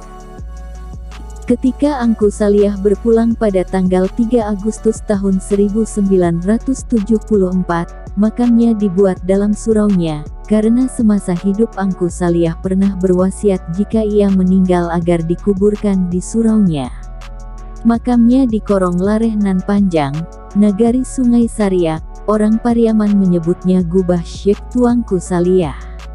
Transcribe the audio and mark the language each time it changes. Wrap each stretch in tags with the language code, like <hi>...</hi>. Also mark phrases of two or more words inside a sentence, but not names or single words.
<id>Ketika Ungku Saliah berpulang pada tanggal 3 Agustus tahun 1974, makamnya dibuat dalam suraunya, karena semasa hidup Ungku Saliah pernah berwasiat jika ia meninggal agar dikuburkan di suraunya. Makamnya di Korong Lareh Nan Panjang, Nagari Sungai Sariak, orang Pariaman menyebutnya Gubah Syekh Tuanku Saliah.</id>